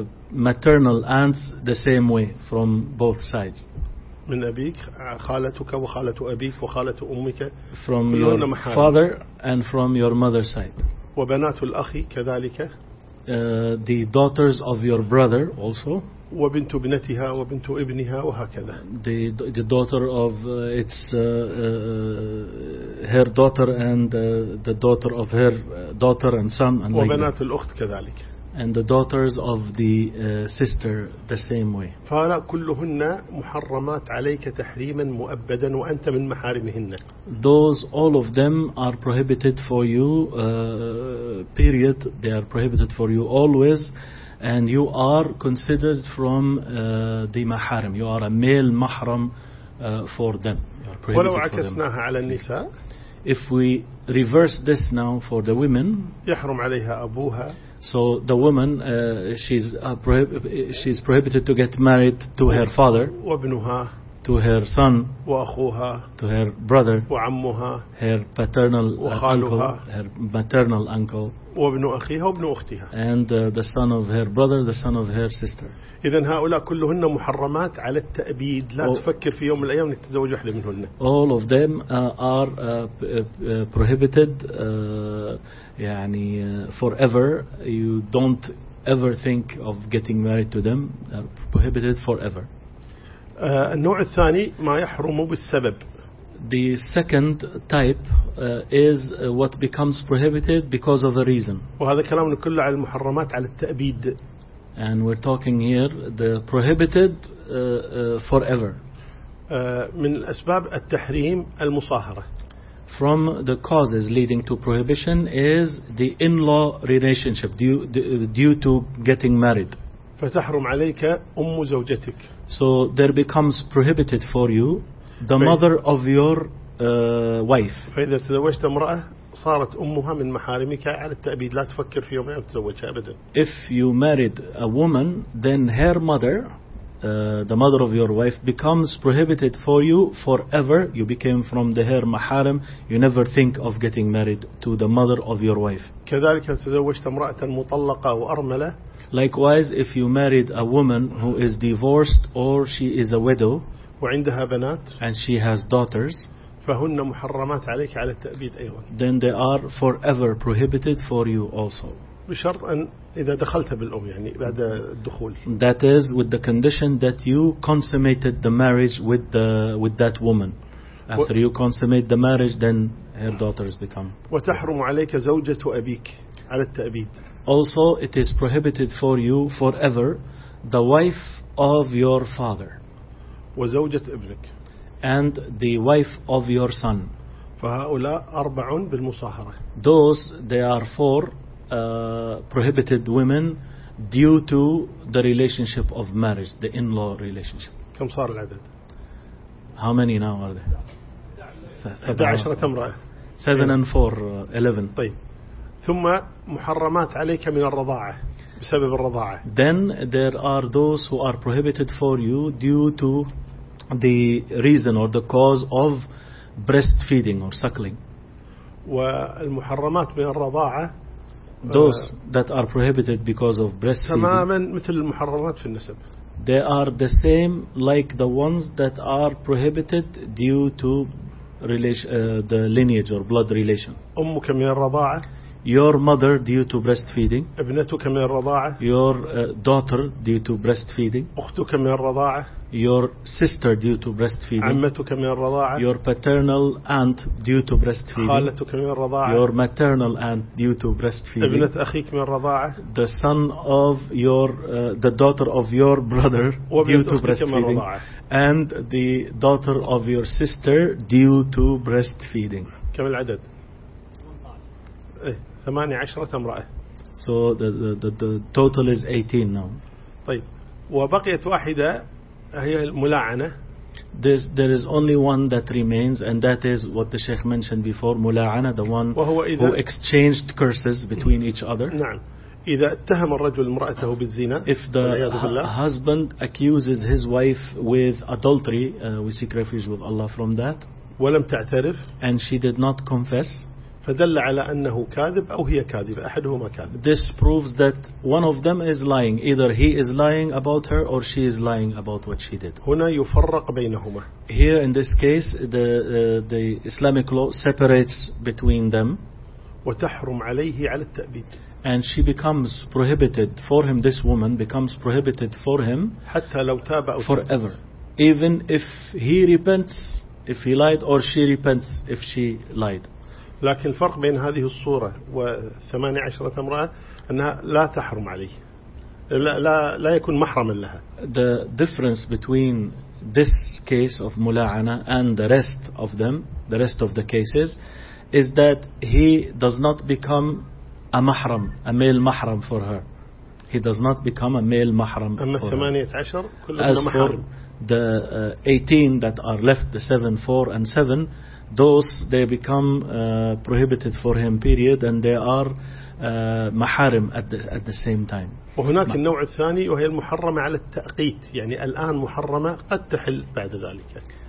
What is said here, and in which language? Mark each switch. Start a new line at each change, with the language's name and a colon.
English: Maternal aunts the same way from both sides.
Arabic: من أبيك خالتك وخالة أبيك وخالة أمك.
English: From your father and from your mother's side.
Arabic: وبنات الأخ كذلك.
English: The daughters of your brother also.
Arabic: وبنت ابنتها وبنت ابنها وهكذا.
English: The daughter of its her daughter and the daughter of her daughter and son and
Arabic: وبنات
English: like
Arabic: الأخت كذلك.
English: And the daughters of the sister the same way.
Arabic: فهؤلاء كلهن محرمات عليك تحريما مؤبدا وأنت من محارمهن.
English: Those all of them are prohibited for you. Period. They are prohibited for you always. And you are considered from the mahram. You are a male mahram for them.
Arabic: ولو عكسناها على النساء.
English: If we reverse this now for the women.
Arabic: يحرم عليها أبوها.
English: So the woman, she's prohibited to get married to her father.
Arabic: وابنها.
English: To to her son,
Arabic: وأخوها,
English: to her brother,
Arabic: وعمها,
English: her paternal
Arabic: وخالها,
English: uncle, her maternal uncle,
Arabic: وابن أخيها وابن أختها,
English: and the son of her brother, the son of her sister.
Arabic: إذن هؤلاء كلهن محرمات على التأبيد. لا تفكر في يوم من الأيام نتزوج واحدة منهن.
English: All of them are prohibited. يعني forever. You don't ever think of getting married to them. Prohibited forever.
Arabic: النوع الثاني ما يحرم بالسبب.
English: The second type is what becomes prohibited because of a reason.
Arabic: وهذا كلامنا كله على المحرمات على التأبيد.
English: And we're talking here the prohibited forever.
Arabic: من أسباب التحريم المصاهرة.
English: From the causes leading to prohibition is the in-law relationship due to getting married.
Arabic: فتحرم عليك أم زوجتك.
English: So there becomes prohibited for you the mother of your wife.
Arabic: فإذا تزوجت امرأة صارت أمها من محارمك على التأبيد. لا تفكر في يوم أن تزوجها أبدا.
English: If you married a woman, then her mother, the mother of your wife, becomes prohibited for you forever. You became from the her maharam. You never think of getting married to the mother of your wife.
Arabic: كذلك إذا تزوجت امرأة مطلقة وأرملة.
English: Likewise, if you married a woman who is divorced or she is a widow,
Arabic: وعندها بنات,
English: and she has daughters,
Arabic: فهن محرمات عليك على التأبيد أيضا.
English: Then they are forever prohibited for you also.
Arabic: بشرط أن إذا دخلت بالأم يعني بعد الدخول.
English: That is with the condition that you consummated the marriage with that woman. After you consummate the marriage, then her daughters become.
Arabic: وتحرم عليك زوجة أبيك على التأبيد.
English: Also, it is prohibited for you forever, the wife of your father.
Arabic: وزوجة ابنك.
English: And the wife of your son.
Arabic: فهؤلاء أربع بالمصاهرة.
English: Those, they are four prohibited women due to the relationship of marriage, the in-law relationship.
Arabic: كم صار العدد؟
English: How many now are they?
Arabic: 11 امرأة.
English: 7 and 4, 11.
Arabic: طيب. ثم محرمات عليك من الرضاعة بسبب الرضاعة.
English: Then there are those who are prohibited for you due to the reason or the cause of breastfeeding or suckling.
Arabic: والمحرمات من الرضاعة
English: those that are prohibited because of breastfeeding
Arabic: تماماً مثل المحرمات في النسب.
English: They are the same like the ones that are prohibited due to the lineage or blood relation.
Arabic: أمك من الرضاعة.
English: Your mother due to breastfeeding.
Arabic: ابنتك من الرضاعة.
English: Your daughter due to breastfeeding.
Arabic: أختك من الرضاعة.
English: Your sister due to breastfeeding.
Arabic: عمتك من الرضاعة.
English: Your paternal aunt due to breastfeeding.
Arabic: خالتك من الرضاعة.
English: Your maternal aunt due to breastfeeding.
Arabic: ابنة أخيك من الرضاعة.
English: The son of your the daughter of your brother due to breastfeeding. And the daughter of your sister due to breastfeeding.
Arabic: كم العدد؟ 18 امرأة.
English: So the total is 18 now.
Arabic: طيب وبقيت واحدة هي الملاعنة.
English: There is only one that remains, and that is what the Sheikh mentioned before, ملاعنة, the one who exchanged curses between each other.
Arabic: نعم. إذا اتهم الرجل امرأته بالزنا.
English: If the husband accuses his wife with adultery, we seek refuge with Allah from that.
Arabic: ولم تعترف.
English: And she did not confess.
Arabic: فدل على أنه كاذب أو هي كاذبة. أحدهما كاذب.
English: This proves that one of them is lying. Either he is lying about her or she is lying about what she did.
Arabic: هنا يفرق بينهما.
English: Here in this case, the Islamic law separates between them.
Arabic: وتحرم عليه على التأبيد.
English: And she becomes prohibited for him. This woman becomes prohibited for him.
Arabic: حتى لو تاب أو
English: forever. Even if he repents, if he lied, or she repents, if she lied.
Arabic: لكن الفرق بين هذه الصورة وثمانية عشرة امرأة أنها لا تحرم عليه, لا يكون محرما لها.
English: The difference between this case of ملاعنة and the rest of them, the rest of the cases, is that he does not become a محرم, a male محرم for her. He does not become a male محرم.
Arabic: أما الثمانية عشر كلهم محرم.
English: As for the 18 that are left, the 7, 4 and 7, those they become prohibited for him, period, and they are محارم at the same time.
Arabic: وهناك النوع الثاني وهي المحرمة على التأقيت، يعني الآن محرمة قد تحل بعد ذلك.